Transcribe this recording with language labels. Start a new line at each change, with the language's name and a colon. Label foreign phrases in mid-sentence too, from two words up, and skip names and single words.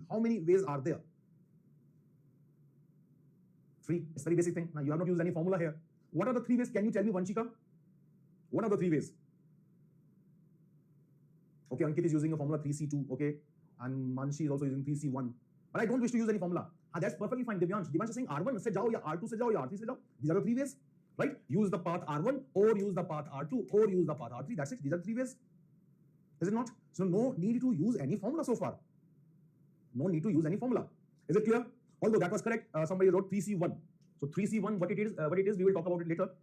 English: How many ways are there? 3. It's very basic thing. Now, you have not used any formula here. What are the 3 ways? Can you tell me, Vanshika? What are the 3 ways? Okay, Ankit is using a formula 3C2, okay, and Manshi is also using 3C1. But I don't wish to use any formula. That's perfectly fine. Divyansh is saying
Hindi: R1 से जाओ, या R2 से जाओ, या R3 से जाओ.
English: These are the 3 ways, right? Use the path R1 or use the path R2 or use the path R3. That's it. These are 3 ways. Is it not? So no need to use any formula so far. No need to use any formula. Is it clear? Although that was correct. Somebody wrote 3C1. So 3C1, what it is, we will talk about it later.